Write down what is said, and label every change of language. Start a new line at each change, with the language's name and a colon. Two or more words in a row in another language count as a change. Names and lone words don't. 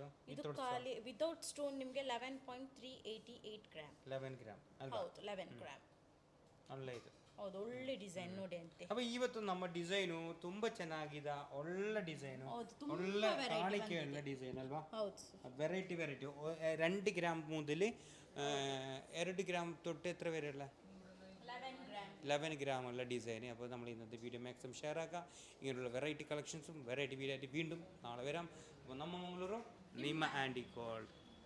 Kannada: ಇದು ಖಾಲಿ
English: without stone
Kannada: ನಿಮಗೆ 11.388 ಗ್ರಾಮ್. 11 ಗ್ರಾಮ್ ಅಲ್ವಾ? ಹೌದು, 11 ಗ್ರಾಮ್. ಒಳ್ಳೆ ಇದು. ಹೌದು, ಒಳ್ಳೆ ಡಿಸೈನ್ ನೋಡಿ ಅಂತೆ. ಅಪ್ಪ, ಇವತ್ತು ನಮ್ಮ ಡಿಸೈನು ತುಂಬಾ ಚೆನ್ನಾಗಿದೆ. ಒಳ್ಳೆ ಡಿಸೈನು, ಒಳ್ಳೆ ಕಾಣಿಕೆ ಉಳ್ಳ ಡಿಸೈನ್ ಅಲ್ವಾ? ಹೌದು,
Malayalam: വെറൈറ്റി 2 ഗ്രാം മുതൽ 2 ഗ്രാം തൊട്ട് എത്ര വരെയുള്ള 11 ഗ്രാം ഉള്ള ഡിസൈൻ. അപ്പോൾ നമ്മൾ ഇന്നത്തെ വീഡിയോ
English: maximum share
Malayalam: ആക്കുക. ഇങ്ങനെയുള്ള
English: variety collections variety video
Malayalam: ആയിട്ട് വീണ്ടും നാളെ വരാം. അപ്പോൾ നമ്മ മംഗളൂರು ನಿಮ್ಮ ಆ್ಯಂಡಿ ಗೋಲ್ಡ್.